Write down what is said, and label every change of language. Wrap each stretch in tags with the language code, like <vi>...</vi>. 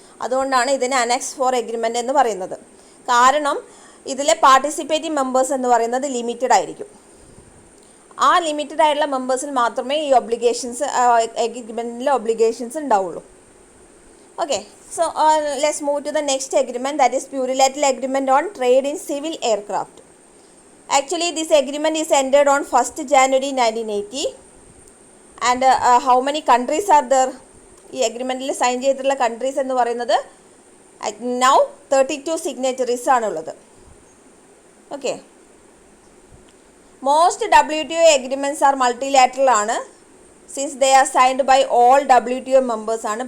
<ml>അതുകൊണ്ടാണ് ഇതിന് annexe 4 agreement എന്ന് പറയുന്നത്. കാരണം ഇതിലെ പാർട്ടിസിപ്പേറ്റിംഗ് മെമ്പേഴ്സ് എന്ന് പറയുന്നത് ലിമിറ്റഡ് ആയിരിക്കും. ആ ലിമിറ്റഡ് ആയിട്ടുള്ള മെമ്പേഴ്സിന് മാത്രമേ ഈ ഒബ്ലിഗേഷൻസ് എഗ്രിമെൻറ്റിലെ ഒബ്ലിഗേഷൻസ് ഉണ്ടാവുള്ളൂ.</ml> <en>Okay, so let's move to the next agreement, that is plurilateral agreement on trade in civil aircraft. Actually, this agreement is entered on 1st January 1980. And how many countries are there?</en> <ml>ഈ അഗ്രിമെൻറ്റിൽ sign ചെയ്തിട്ടുള്ള countries എന്ന് പറയുന്നത് now 32 സിഗ്നേറ്ററീസ് ആണുള്ളത്.</ml> <en>Okay, most WTO agreements are multilateral ആണ്, since they are signed by all WTO members ആണ്.</en>